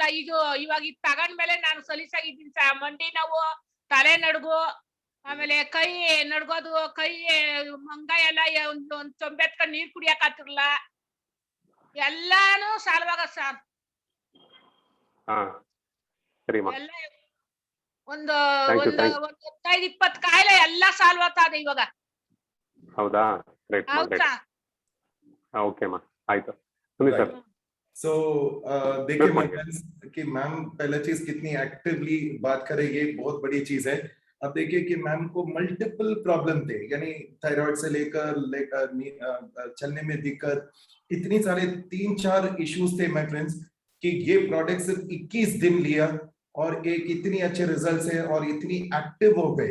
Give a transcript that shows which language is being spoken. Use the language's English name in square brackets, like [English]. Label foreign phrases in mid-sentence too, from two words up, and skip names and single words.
[Kannada] ಇದು ಇವಾಗ ಇದು ತಗೊಂಡ್ಮೇಲೆ ನಾನು ಸಲೀಸಾಗಿದ್ದೀನಿ ಸರ್. ಮಂಡಿ ನೋವು, ತಲೆ ನಡುಗು, ಆಮೇಲೆ ಕೈ ನಡ್ಗೋದು, ಕೈ ಮಂಗ ಎಲ್ಲ ಒಂದ್ ಚೊಂಬೆತ್ಕೊಂಡ್ ನೀರ್ ಕುಡಿಯಕ್ ಆಗ್ತಿರ್ಲ, ಎಲ್ಲಾನು ಸಾಲ್ವಾಗ ಸರ್. ಹಾ ಸರಿಮಾ. ಎಲ್ಲ ಒಂದು 15-20 ಕಾಯಿಲೆ ಎಲ್ಲ ಸಾಲ್ವ್ ಆಗ್ತದೆ ಇವಾಗ. ಹೌದಾ? ಗ್ರೇಟ್. ಹೌದಾ? ಓಕೆ ಮಾ, ಆಯ್ತು. ಸುನಿ ಸರ್. [Hindi] सो देखिए [English] my friends [Hindi] कि मैम पहला चीज कितनी एक्टिवली बात करेगी, बहुत बड़ी चीज है। अब देखिए कि मैम को [English] multiple problem [Hindi] थे, यानी थायराइड से लेकर चलने में दिक्कत, इतनी सारे 3-4 इश्यूज थे [English] my friends, [Hindi] कि ये प्रोडक्ट सिर्फ 21 दिन लिया और एक इतनी अच्छे रिजल्ट्स है और इतनी एक्टिव हो गए।